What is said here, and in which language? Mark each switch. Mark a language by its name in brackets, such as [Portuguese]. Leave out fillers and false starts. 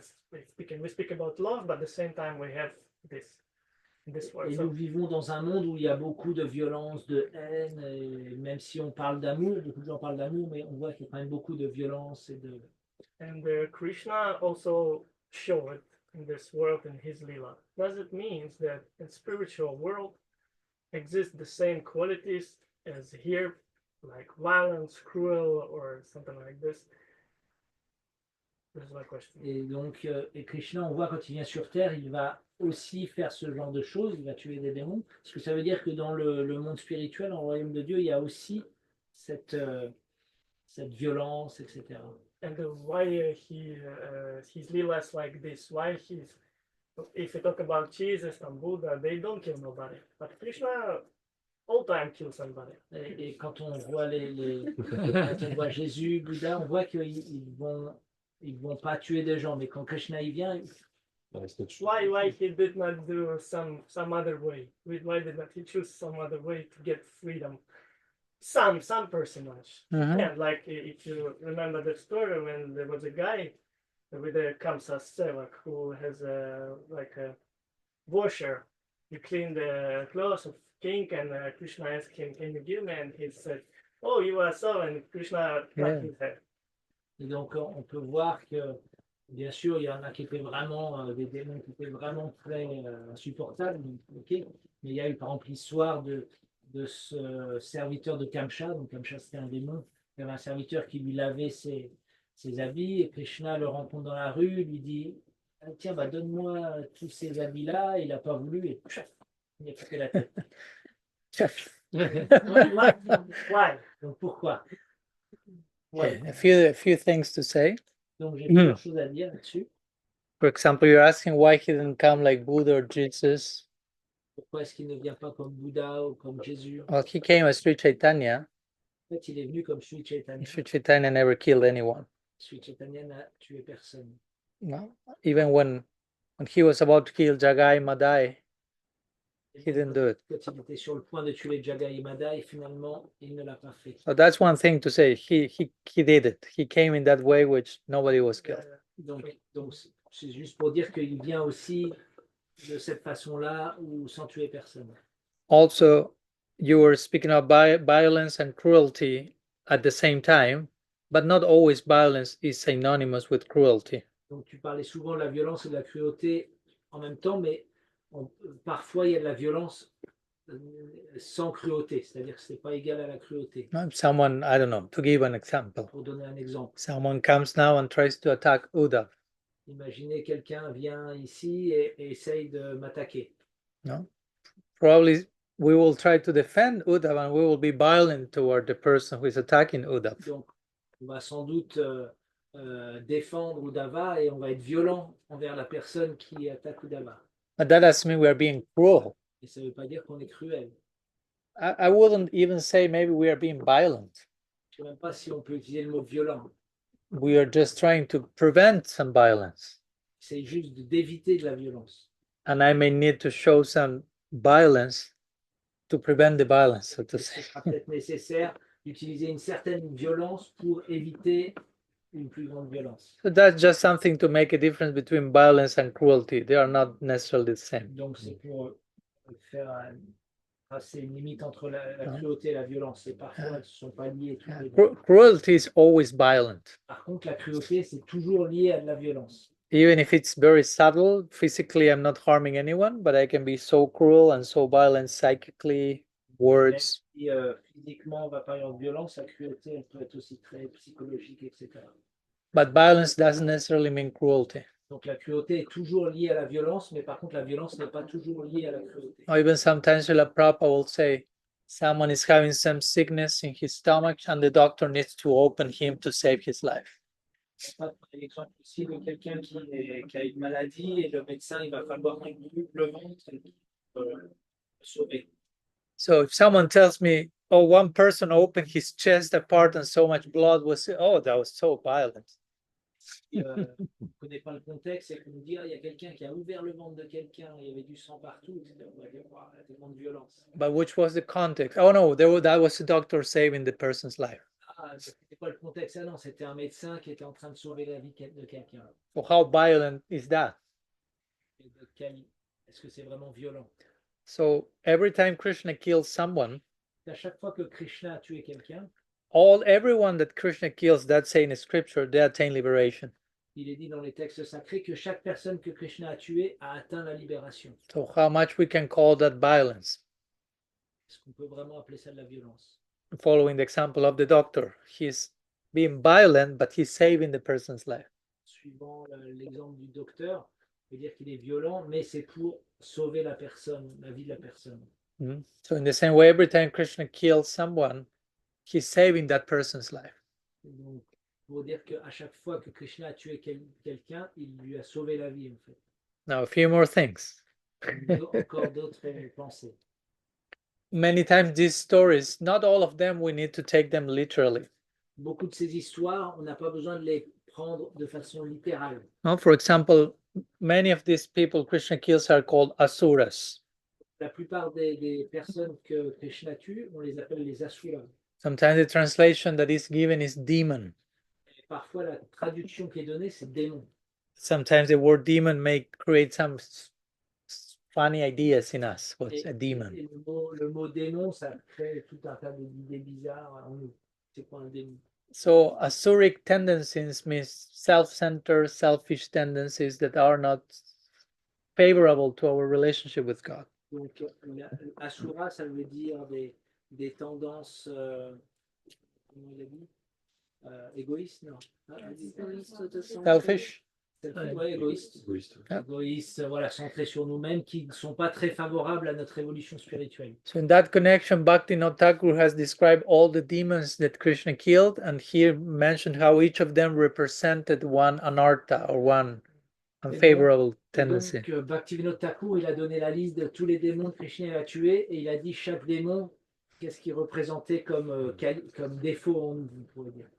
[English] We speak about love, but at the same time we have this world. [French] Et nous vivons dans un monde où il y a beaucoup de violence, de haine, et même si on parle d'amour, beaucoup de gens parlent d'amour, mais on voit qu'il y a quand même beaucoup de violence et de. [English] And Krishna also showed it in this world in his lila. Does it mean that in spiritual world exist the same qualities as here, like violence, cruel, or something like this? This is my question. [French] Et donc, et Krishna, on voit quand il vient sur Terre, il va aussi faire ce genre de choses, il va tuer des démons. Parce que ça veut dire que dans le monde spirituel, dans le royaume de Dieu, il y a aussi cette violence, etc. [English] And why his lilas like this? Why if you talk about Jesus and Buddha, they don't kill nobody, but Krishna all time kill somebody. [French] Et quand on voit quand on voit Jésus, Bouddha, on voit qu'ils vont pas tuer des gens, mais quand Krishna il vient. [English] Why he did not do some other way? Why did not he choose some other way to get freedom? Some personage. Yeah, like if you remember the story when there was a guy with a Kamsa Sevak who has a washer. He cleaned the clothes of king, and Krishna asked him, "Can you give me?" And he said, "Oh, you are so," and Krishna cut his head. [French] Et donc on peut voir que bien sûr il y en a qui étaient vraiment des démons qui étaient vraiment très insupportables, okay, mais il y a eu par exemple l'histoire de ce serviteur de Kamsa. Donc Kamsa c'était un démon, il y avait un serviteur qui lui lavait ses habits et Krishna le rencontre dans la rue, lui dit ah, tiens, bah, donne-moi tous ces habits-là. Il n'a pas voulu et tchaf, il a coupé la tête. [English] Why? [French] Donc pourquoi? [English] Okay, a few things to say. [French] Donc j'ai plusieurs choses à dire là-dessus. [English] For example, you're asking why he didn't come like Buddha or Jesus. [French] Pourquoi est-ce qu'il ne vient pas comme Bouddha ou comme Jésus? [English] Well, he came as Sri Chaitanya. [French] En fait, il est venu comme Sri Chaitanya. [English] Sri Chaitanya never killed anyone. [French] Sri Chaitanya n'a tué personne. [English] No, even when he was about to kill Jagai Madai, he didn't do it. [French] Quand il était sur le point de tuer Jagai et Madai, finalement, il ne l'a pas fait. [English] So that's one thing to say. He did it. He came in that way which nobody was killed. [French] Donc c'est juste pour dire qu'il vient aussi de cette façon-là ou sans tuer personne. [English] Also, you were speaking of violence and cruelty at the same time, but not always violence is synonymous with cruelty. [French] Donc tu parlais souvent de la violence et de la cruauté en même temps, mais parfois il y a de la violence sans cruauté, c'est-à-dire que ce n'est pas égal à la cruauté. [English] Someone, I don't know, to give an example. [French] Pour donner un exemple. [English] Someone comes now and tries to attack Uddhav. [French] Imaginez quelqu'un vient ici et essaye de m'attaquer. [English] No? Probably we will try to defend Uddhav and we will be violent toward the person who is attacking Uddhav. [French] Donc, on va sans doute défendre Uddhava et on va être violent envers la personne qui attaque Uddhava. [English] But that doesn't mean we are being cruel. [French] Et ça ne veut pas dire qu'on est cruel. [English] I wouldn't even say maybe we are being violent. [French] Je ne sais même pas si on peut utiliser le mot violent. [English] We are just trying to prevent some violence. [French] C'est juste d'éviter de la violence. [English] And I may need to show some violence to prevent the violence, so to say. [French] Ce sera peut-être nécessaire d'utiliser une certaine violence pour éviter une plus grande violence. [English] So that's just something to make a difference between violence and cruelty. They are not necessarily the same. [French] Donc c'est pour faire tracer une limite entre la cruauté et la violence. Et parfois elles ne sont pas liées. [English] Cruelty is always violent. [French] Par contre, la cruauté, c'est toujours lié à de la violence. [English] Even if it's very subtle, physically I'm not harming anyone, but I can be so cruel and so violent psychically, words. [French] Même si physiquement on va pas avoir de violence, la cruauté elle peut être aussi très psychologique, etc. [English] But violence doesn't necessarily mean cruelty. [French] Donc la cruauté est toujours liée à la violence, mais par contre la violence n'est pas toujours liée à la cruauté. [English] Or even sometimes Prabhupada will say, someone is having some sickness in his stomach and the doctor needs to open him to save his life. [French] Par exemple ici de quelqu'un qui a une maladie et le médecin il va falloir qu'il ouvre le ventre pour le sauver. [English] So if someone tells me, oh, one person opened his chest apart and so much blood was, oh, that was so violent. [French] On ne connaît pas le contexte et qu'on nous dit il y a quelqu'un qui a ouvert le ventre de quelqu'un, il y avait du sang partout, etc. On va dire wow, il y a tellement de violence. [English] But which was the context? Oh no, that was the doctor saving the person's life. [French] Ah, c'était pas le contexte, ah non, c'était un médecin qui était en train de sauver la vie de quelqu'un. [English] So how violent is that? [French] Est-ce que c'est vraiment violent? [English] So every time Krishna kills someone, [French] à chaque fois que Krishna a tué quelqu'un, [English] everyone that Krishna kills, that's saying in scripture, they attain liberation. [French] Il est dit dans les textes sacrés que chaque personne que Krishna a tuée a atteint la libération. [English] So how much we can call that violence? [French] Est-ce qu'on peut vraiment appeler ça de la violence? [English] Following the example of the doctor, he's being violent, but he's saving the person's life. [French] Suivant l'exemple du docteur, on peut dire qu'il est violent, mais c'est pour sauver la personne, la vie de la personne. Mm-hmm. [English] So in the same way, every time Krishna kills someone, he's saving that person's life. [French] Donc, pour dire qu'à chaque fois que Krishna a tué quelqu'un, il lui a sauvé la vie, en fait. [English] Now, a few more things. [French] Encore d'autres pensées. [English] Many times these stories, not all of them, we need to take them literally. [French] Beaucoup de ces histoires, on n'a pas besoin de les prendre de façon littérale. [English] No, for example, many of these people Krishna kills are called asuras. [French] La plupart des personnes que Krishna tue, on les appelle les asuras. [English] Sometimes the translation that is given is demon. [French] Et parfois, la traduction qui est donnée, c'est démon. [English] Sometimes the word demon may create some funny ideas in us. What's a demon? [French] Et le mot démon, ça crée tout un tas d'idées bizarres en nous. C'est quoi un démon? [English] So asuric tendencies means self-centered, selfish tendencies that are not favorable to our relationship with God. [French] Donc, asura, ça veut dire des tendances, comment il a dit? égoïste, non. Égoïste de son [English] Selfish. [French] Ouais, égoïste. Égoïste, voilà, centré sur nous-mêmes, qui ne sont pas très favorables à notre évolution spirituelle. [English] So in that connection, Bhaktivinoda Thakur has described all the demons that Krishna killed, and here mentioned how each of them represented one anartha or one unfavorable tendency. [French] Donc, Bhaktivinoda Thakur, il a donné la liste de tous les démons que Krishna a tués, et il a dit chaque démon, qu'est-ce qu'il représentait comme défaut en nous, vous pourrez dire.